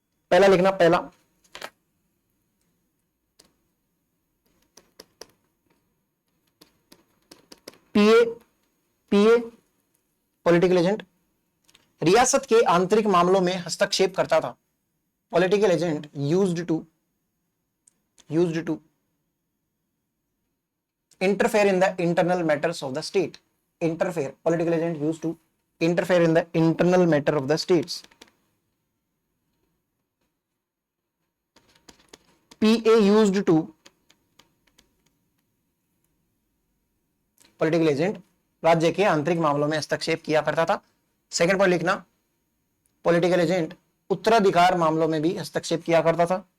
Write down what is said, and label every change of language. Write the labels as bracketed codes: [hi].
[hi] पहला लिखना, पहला पीए पॉलिटिकल एजेंट, रियासत के आंतरिक मामलों में हस्तक्षेप करता था। [en] Political agent used to interfere in the internal matters of the state। Political agent used to interfere in the internal matter of the states। PA used to, [hi] political agent राज्य के आंतरिक मामलों में हस्तक्षेप किया करता था। सेकंड पॉइंट लिखना, पॉलिटिकल एजेंट उत्तराधिकार मामलों में भी हस्तक्षेप किया करता था।